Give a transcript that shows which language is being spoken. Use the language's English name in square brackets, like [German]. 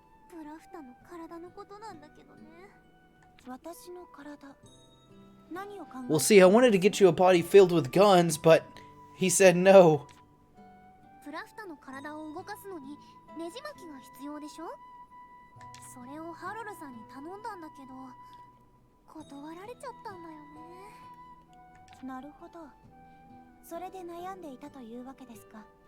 [Japanese] プラフタの体のことなんだけどね。私の体。何を考えて。 [English] Well, see, I wanted to get you a body filled with guns, but he said no. [Japanese] プラフタの体を動かすのにネジ巻きが必要でしょ。それをハロルさんに頼んだんだけど断られちゃったんだよね。なるほど。それで悩んでいたというわけですか。